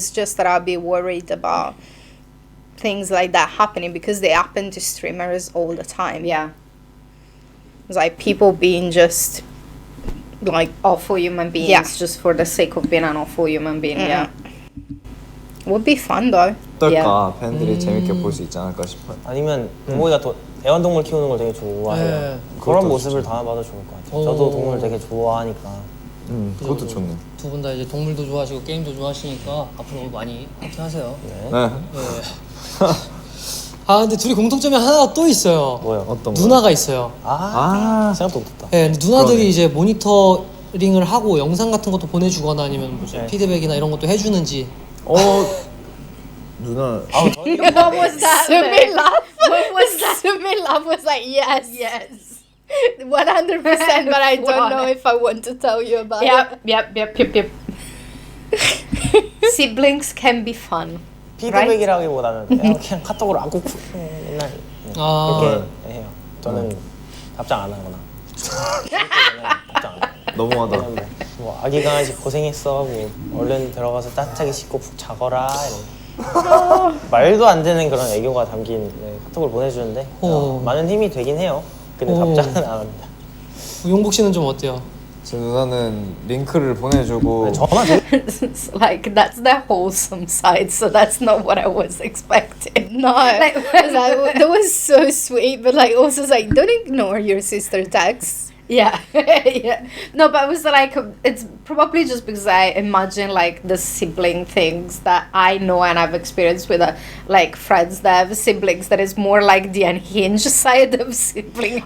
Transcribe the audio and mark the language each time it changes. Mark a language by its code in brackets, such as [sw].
[en] It's just that I'll be worried about things like that happening because they happen to streamers all the time. Yeah, It's like people being just like awful human beings Yeah. just for the sake of being an awful human being. Yeah. would be fun though. [ko] 어떨까 팬들이 재밌게 볼 수 있지 않을까 싶어요. 아니면 용복이가 또 애완동물 키우는 걸 되게 좋아해요. 네. 그런 그것도 모습을 담아봐도 좋을 것 같아요. 오. 저도 동물 되게 좋아하니까. 그것도 좋네. 두 분 다 이제 동물도 좋아하시고 게임도 좋아하시니까 앞으로 많이 파티하세요. 네. 네. 네. 아 근데 둘이 공통점이 하나 또 있어요. 뭐요? 어떤 거? 누나가 있어요. 생각도 못했다. 네, 누나들이 그러네. 이제 모니터링을 하고 영상 같은 것도 보내주거나 아니면 무슨 네. 피드백이나 이런 것도 해주는지. 누나 [en] What was that? Seungmin laugh. What was that? Seungmin laugh was like yes, Yes. 100%. But I don't know if I want to tell you about it. Yep. Siblings can be fun. [ko] 피드백이라기보다는 그냥 카톡으로 안고 맨날 아, 그렇게 해요. 저는 답장 안 하거나. 답장 안 해요. 너무하다. 그냥 뭐 아기 강아지 고생했어. 뭐 얼른 들어가서 따뜻하게 씻고 푹 자거라. 이런. 말도 안 되는 그런 애교가 담긴 카톡을 보내주는데 오. 많은 힘이 되긴 해요. 근데 오. 답장은 안 합니다. 용복 씨는 좀 어때요? 제 누나는 링크를 보내주고 저만 되게 [en] It's like that's the wholesome side, so that's not what I was expecting. No, like, that was so sweet, but like also it's like don't ignore your sister texts. Yeah, yeah. No, but it was like it's probably just because I imagine like the sibling things that I know and I've experienced with like friends that have siblings that is more like the unhinged side of sibling.